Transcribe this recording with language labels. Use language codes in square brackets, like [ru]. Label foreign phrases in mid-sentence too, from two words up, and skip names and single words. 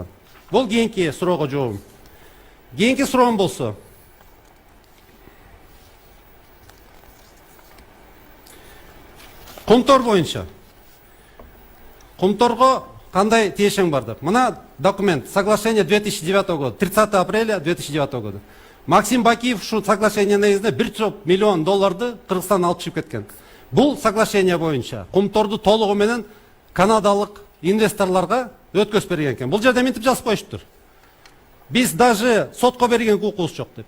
[ky] Бул кийинки суроого жообум. Кийинки суроом болсо, Кумтор боюнча. Кумторго кандай тиешең бар деп. Мына документ, [ru] соглашение 2009 года, 30 апреля 2009 года. [ky] Максим Бакиев ушу соглашение негизинде $1 миллион Кыргызстандан алып чыгып кеткен. Бул соглашение боюнча Кумторду толугу менен канадалык инвесторлорго өткөзүп берген экен. Бул жерде мынтип жазып коюштур. Биз даже сотко берген укугубуз жок деп.